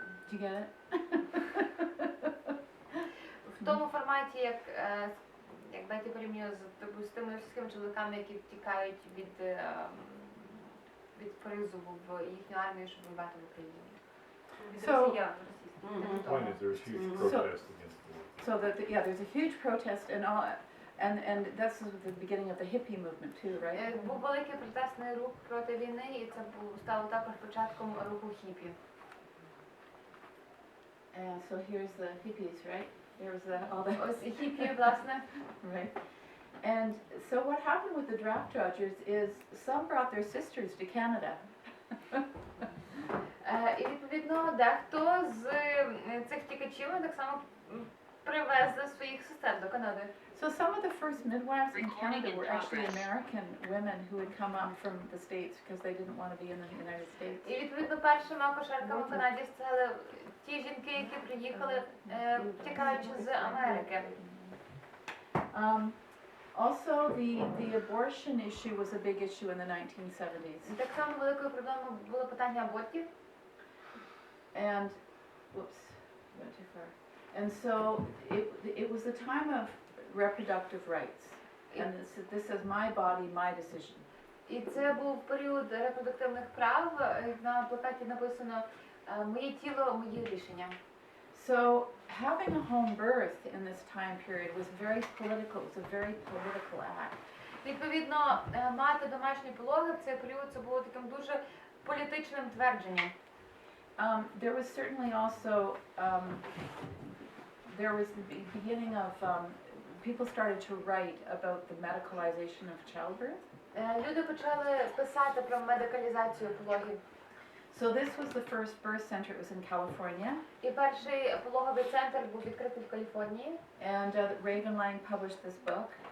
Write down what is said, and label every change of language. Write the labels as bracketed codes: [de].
[en] Do you get it? [uk] В тому форматі, як Беті порівнює з тими російськими чоловіками, які втікають від призову в їхню армію, щоб воювати в Україні. [en] Point is there's huge protest against the war. So there's a huge protest and that's the beginning of the hippie movement too, right? [uk] Був великий протестний рух проти війни, і це стало також початком руху хіпі. [en] So here's the hippies, right? There's all the [uk] Ось хіпі, власне. [en] right. And so what happened with the draft dodgers is some brought their sisters to Canada. [uk] І відповідно дехто з цих тікачів так само привезли своїх сестер до Канади. [en] So some of the first midwives in Canada were actually American women who had come up from the States because they didn't want to be in the United States. [uk] І відповідно першими акушерками в Канаді стали ті жінки, які приїхали, втікаючи з Америки. [en] Also, the abortion issue was a big issue in the 1970s. [uk] Так само великою проблемою було питання абортів. [en] And, whoops, went too far. And so it was the time of reproductive rights. And this is my body, my decision. [uk] І це був період репродуктивних прав. На плакаті написано «Моє тіло, мої рішення». [en] So having a home birth in this time period was very political. It was a very political act. [uk] Відповідно, мати домашні пологи в цей період це було таким дуже політичним твердженням. [en] There was certainly also there was the beginning of people started to write about the medicalization of childbirth. [uk] Люди почали писати про медикалізацію пологів. [en] So this was the first birth center. It was in California. [uk] І перший пологовий центр був відкритий в Каліфорнії. [en] And Raven Lang published this book.